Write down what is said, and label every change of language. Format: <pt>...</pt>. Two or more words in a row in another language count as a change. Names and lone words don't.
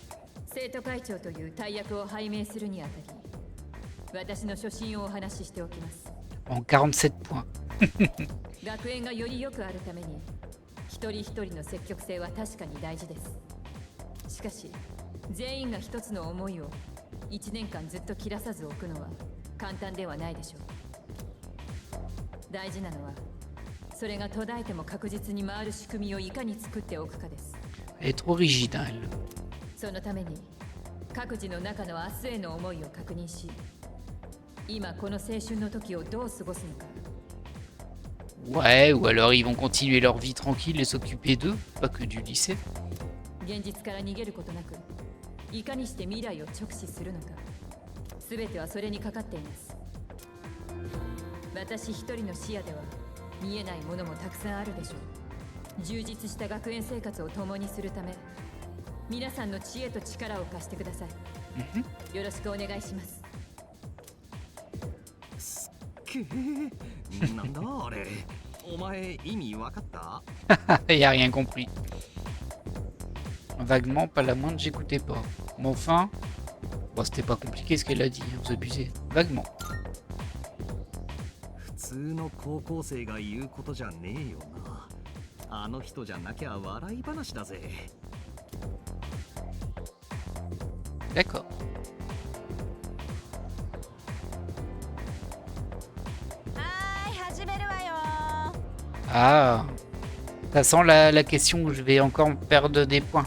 <fr>En 47 points.</fr> <ja>学園がより良くあるために一人一人の積極性は確かに大事です。しかし全員が一つの思いを1年間ずっと切らさず置くのは簡単ではないでしょう。大事なのはそれが途絶えても確実に回る仕組みをいかに作っておくかです。</ja> <fr>Elle est trop rigide, hein, elle.</fr> <ja>そのために各自の中の明日への思いを確認し、今この青春の時をどう過ごすのか。</ja> <fr>Ouais, ou alors ils vont continuer leur vie tranquille et s'occuper d'eux, pas que du lycée.</fr> <ja>現実から逃げることなく、いかにして未来を直視するのか、すべてはそれにかかっています。私一人の視野では見えないものもたくさんあるでしょう。充実した学園生活を共にするため、皆さんの知恵と力を貸してください。よろしくお願いします。すっげえ、なんだあれ。お前意味わかった？</ja> <fr>Il a rien compris. Vaguement, pas la moindre, j'écoutais pas. Mais enfin, bon, c'était pas compliqué ce qu'elle a dit, vous abusez. Vaguement.</fr> <ja>通の高校生が言うことじゃねえよな。あの人じゃなきゃ笑い話だぜ。</ja> <fr>D'accord. Ah. Ça sent la question où je vais encore perdre des points.</fr>